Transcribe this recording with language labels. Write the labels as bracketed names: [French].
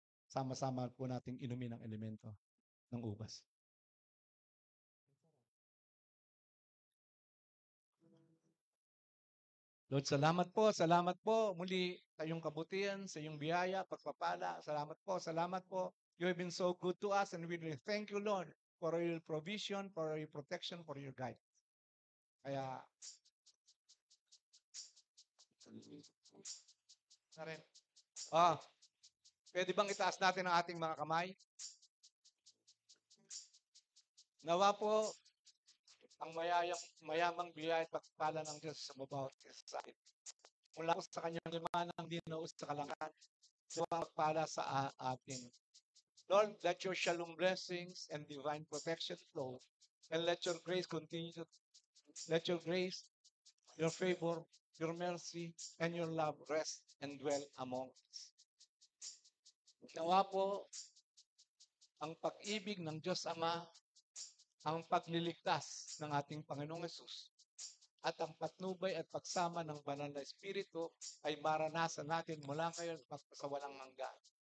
[Filipino] Sama-sama po nating inumin ang elemento ng ubas. Lord, salamat po, salamat po muli sa iyong kabutihan, sa iyong biyaya, pagpapala. Salamat po, salamat po. [English] You have been so good to us and we really thank you, Lord, for your provision, for your protection, for your guidance. [Filipino] Kaya, na rin. Pwede bang itaas natin ang ating mga kamay? Nawa po ang mayamang biyaya at pagpala ng Diyos sa bawat isa sa atin. Mula po sa kanyang limanang dinaus sa kalangan, nawa pagpala sa atin. [English] Lord, let your shalom blessings and divine protection flow, and let your grace continue to, let your grace, your favor, your mercy, and your love rest and dwell among us. [Filipino] Nawa po ang pag-ibig ng Diyos Ama, ang pagliligtas ng ating Panginoong Hesus, at ang patnubay at pagsama ng Banal na Espiritu ay maranasan natin mula ngayon sa walang hanggan.